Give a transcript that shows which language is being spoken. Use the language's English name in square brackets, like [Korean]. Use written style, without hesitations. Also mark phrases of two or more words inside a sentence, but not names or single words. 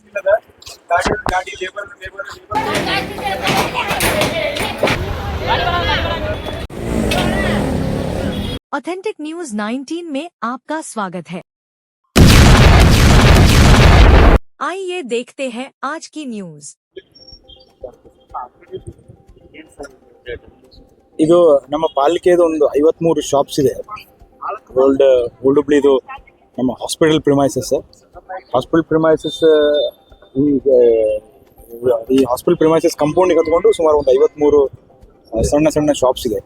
[Hindi] ऑथेंटिक न्यूज 19 में आपका स्वागत है। आइए देखते हैं आज की न्यूज। [Kannada] ಇದು ನಮ್ಮ ಪಾಲಿಕೆದು ಒಂದು 53 ಶಾಪ್ಸ್ ಇದೆ. ಓಲ್ಡ್ ಹುಬ್ಳಿದು ನಮ್ಮ [English] hospital premises [Kannada] ಈ [English] hospital premises compound [Kannada] ಕತ್ಕೊಂಡು ಸುಮಾರು ಒಂದು 53 ಸಣ್ಣ ಸಣ್ಣ ಶಾಪ್ಸ್ ಇದೆ.